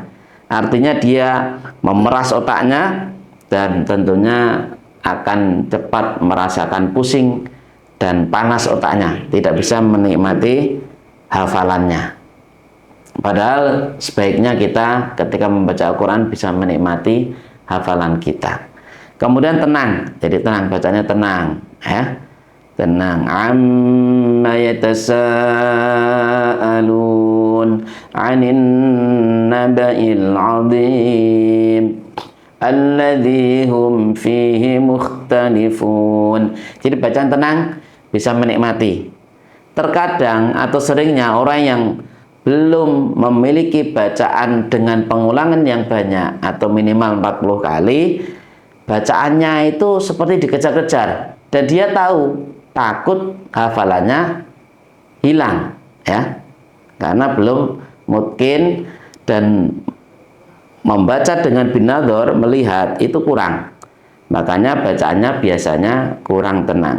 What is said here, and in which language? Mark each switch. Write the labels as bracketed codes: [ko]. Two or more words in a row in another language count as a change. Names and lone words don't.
[id] Artinya dia memeras otaknya dan tentunya akan cepat merasakan pusing dan panas otaknya, tidak bisa menikmati hafalannya. Padahal sebaiknya kita ketika membaca Al-Quran bisa menikmati hafalan kita. Kemudian tenang, jadi tenang, bacanya tenang, ya. Tenang. [ar] عم يتساءلون عن النبإ العظيم الذي هم فيه مختلفون. [id] Jadi bacaan tenang, bisa menikmati. Terkadang atau seringnya orang yang belum memiliki bacaan dengan pengulangan yang banyak atau minimal 40 kali, bacaannya itu seperti dikejar-kejar dan dia tahu, takut hafalannya hilang, ya, karena belum mungkin, dan membaca dengan binadhar, melihat, itu kurang, makanya bacaannya biasanya kurang tenang.